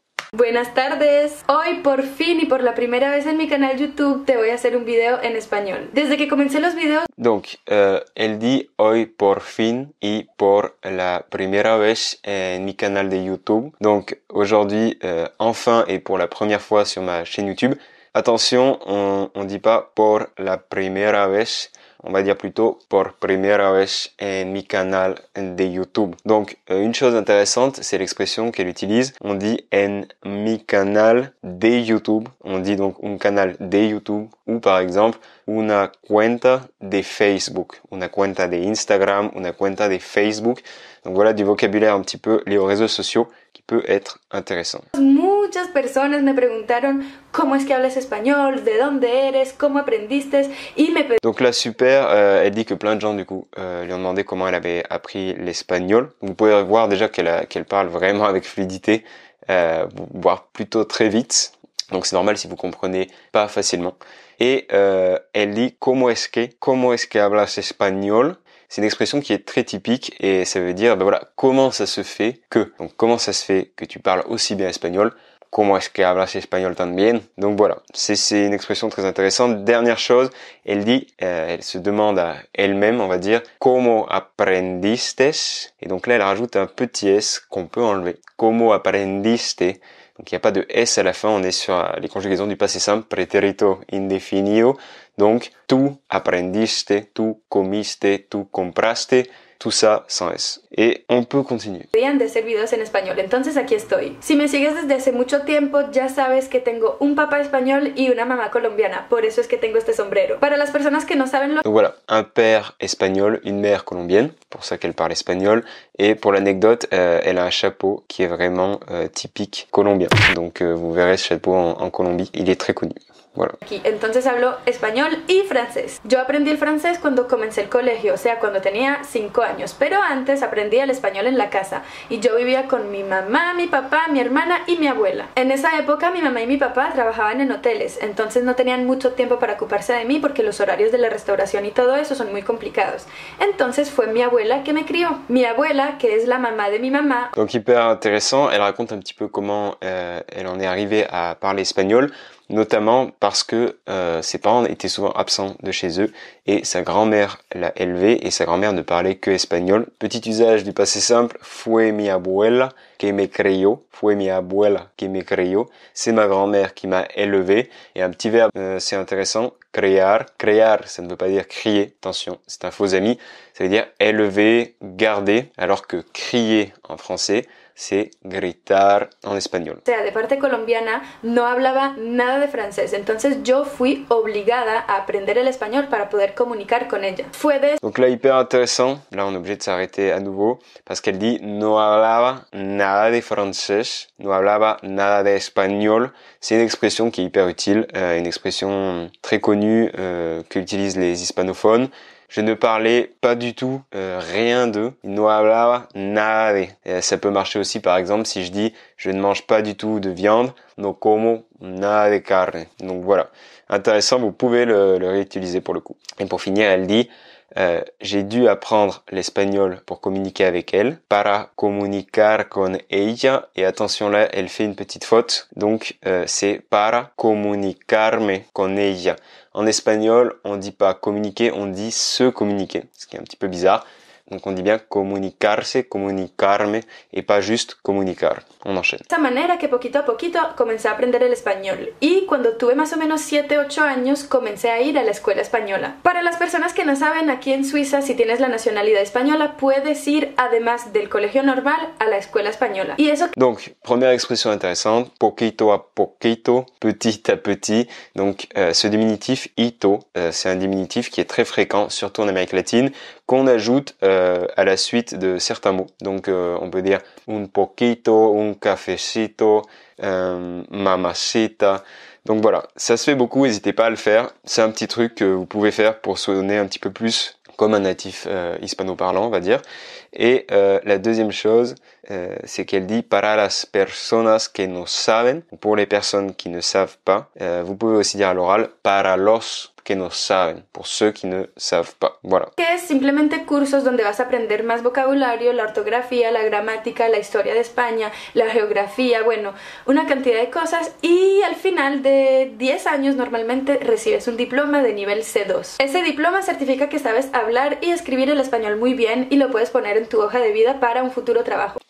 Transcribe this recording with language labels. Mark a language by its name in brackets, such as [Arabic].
[Spanish] Buenas tardes, hoy por fin y por la primera vez en mi canal YouTube te voy a hacer un video en español. Desde que comencé los videos... [French] Donc, elle dit [Spanish] hoy por fin y por la primera vez en mi canal de YouTube. [French] Donc, aujourd'hui, enfin et pour la première fois sur ma chaîne YouTube. Attention, on dit pas [Spanish] por la primera vez. [French] On va dire plutôt [Spanish] por primera vez en mi canal de YouTube. [French] Donc, une chose intéressante, c'est l'expression qu'elle utilise. On dit [Spanish] en mi canal de YouTube. [French] On dit donc un canal de YouTube ou par exemple [Spanish] una cuenta de Facebook, una cuenta de Instagram, una cuenta de Facebook. [French] Donc voilà du vocabulaire un petit peu lié aux réseaux sociaux qui peut être intéressant. [Spanish] Muchas personas me preguntaron cómo es que hablas español, de dónde eres, cómo aprendiste y me... [French] Donc là super, elle dit que plein de gens du coup lui ont demandé comment elle avait appris l'espagnol. Vous pouvez voir déjà qu'elle parle vraiment avec fluidité, voire plutôt très vite. Donc c'est normal si vous comprenez pas facilement. Et elle dit [Spanish] como es que hablas español. [French] C'est une expression qui est très typique et ça veut dire, ben voilà, comment ça se fait que. Donc comment ça se fait que tu parles aussi bien espagnol. [Spanish] Como es que hablas español tan bien. [French] Donc voilà, c'est une expression très intéressante. Dernière chose, elle dit, elle se demande à elle-même, on va dire, [Spanish] como aprendiste. [French] Et donc là, elle rajoute un petit s qu'on peut enlever. [Spanish] Como aprendiste. [French] Donc il n'y a pas de S à la fin, on est sur les conjugaisons du passé simple, pretérito indefinido. Donc, [Spanish] tu aprendiste, tu comiste, tu compraste, [French] tout ça sans S. Et on peut continuer. [Spanish] De hacer videos en español, entonces aquí estoy. Si me sigues desde hace mucho tiempo, ya sabes que tengo un papá español y una mamá colombiana, por eso es que tengo este sombrero. Para las personas que no saben lo... [French] Donc voilà, un père espagnol, une mère colombienne, pour ça qu'elle parle espagnol. Et pour l'anecdote, elle a un chapeau qui est vraiment typique colombien. Donc vous verrez ce chapeau en Colombie, il est très connu. Voilà. [Spanish] Aquí. Entonces hablo español y francés. Yo aprendí el francés cuando comencé el colegio, o sea, cuando tenía 5 años, pero antes aprendí el español en la casa y yo vivía con mi mamá, mi papá, mi hermana y mi abuela. En esa época mi mamá y mi papá trabajaban en hoteles, entonces no tenían mucho tiempo para ocuparse de mí porque los horarios de la restauración y todo eso son muy complicados. Entonces fue mi abuela que me crió. Mi abuela, que es la mamá de mi mamá. [French] Donc hyper intéressant, elle raconte un petit peu comment elle en est arrivée à parler espagnol. Notamment parce que ses parents étaient souvent absents de chez eux et sa grand-mère l'a élevé et sa grand-mère ne parlait que espagnol. Petit usage du passé simple, [Spanish] fue mi abuela que me crió, [French] fue mi abuela que me crió, c'est ma grand-mère qui m'a élevé. Et un petit verbe, c'est intéressant, criar. Criar, ça ne veut pas dire crier, attention, c'est un faux ami, ça veut dire élever, garder, alors que crier en français, c'est gritar en espagnol. [Spanish] O sea, de parte colombiana no hablaba nada de francés, entonces yo fui obligada a aprender el español para poder comunicar con ella. [French] Donc là, hyper intéressant, là on est obligé de s'arrêter à nouveau, parce qu'elle dit [Spanish] no hablaba nada de francés, no hablaba nada de espagnol. [French] C'est une expression qui est hyper utile, une expression très connue qu'utilisent les hispanophones. Je ne parlais pas du tout rien de. [Spanish] No hablaba nada de. [French] Ça peut marcher aussi par exemple si je dis je ne mange pas du tout de viande. [Spanish] No como nada de carne. [French] Donc voilà. Intéressant, vous pouvez le réutiliser pour le coup. Et pour finir, elle dit j'ai dû apprendre l'espagnol pour communiquer avec elle, [Spanish] para comunicar con ella, [French] et attention là, elle fait une petite faute, donc c'est [Spanish] para comunicarme con ella. [French] En espagnol, on dit pas communiquer, on dit se communiquer, ce qui est un petit peu bizarre. Donc on dit bien comunicarse, comunicarme, et pas juste comunicar. On enchaîne. [Spanish] De esta manera que poquito a poquito comencé a aprender el español y cuando tuve más o menos 7-8 años comencé a ir a la escuela española. Para las personas que no saben, aquí en Suiza si tienes la nacionalidad española puedes ir además del colegio normal a la escuela española. Y eso... [French] Donc première expression intéressante, [Spanish] poquito a poquito, [French] petit à petit. Donc ce diminutif ito, c'est un diminutif qui est très fréquent, surtout en Amérique latine, qu'on ajoute à la suite de certains mots. Donc on peut dire [Spanish] un poquito, un cafecito, mamacita. [French] Donc voilà, ça se fait beaucoup, n'hésitez pas à le faire. C'est un petit truc que vous pouvez faire pour sonner un petit peu plus comme un natif hispanoparlant, on va dire. Et la deuxième chose, c'est qu'elle dit [Spanish] para las personas que no saben, [French] pour les personnes qui ne savent pas. Vous pouvez aussi dire à l'oral [Spanish] para los que no saben, [French] pour ceux qui ne savent pas. Voilà. [Spanish] Que es simplemente cursos donde vas a aprender más vocabulario, la ortografía, la gramática, la historia de España, la geografía, bueno, una cantidad de cosas y al final de 10 años normalmente recibes un diploma de nivel C2. Ese diploma certifica que sabes hablar y escribir el español muy bien y lo puedes poner en tu hoja de vida para un futuro trabajo.